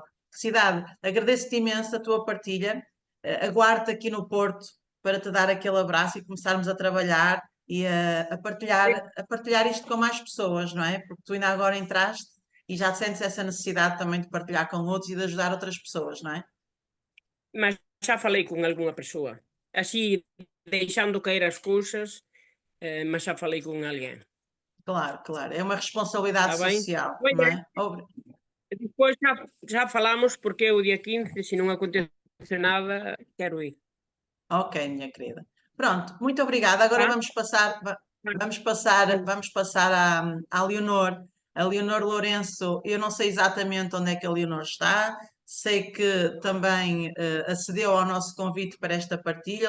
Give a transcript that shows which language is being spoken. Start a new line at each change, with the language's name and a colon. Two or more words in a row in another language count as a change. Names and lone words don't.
Portuguese: Cidade, agradeço-te imenso a tua partilha, aguardo-te aqui no Porto para te dar aquele abraço e começarmos a trabalhar e a partilhar isto com mais pessoas, não é? Porque tu ainda agora entraste e já sentes essa necessidade também de partilhar com outros e de ajudar outras pessoas, não é?
Galician: Mas xa falei con algunha persoa, así deixando caer as cousas, mas xa falei con alguén,
Portuguese: Claro, claro. É uma
Galician: está
Portuguese: responsabilidade
Galician: ben?
Portuguese: social, Pois não é, é?
Galician: despois xa falamos porque eu o día 15, se non acontece nada, quero ir,
Portuguese: Ok, minha querida. Pronto, muito obrigada. Agora tá? vamos passar, vamos passar à Leonor. A Leonor Lourenço, eu não sei exatamente onde é que a Leonor está, sei que também acedeu ao nosso convite para esta partilha.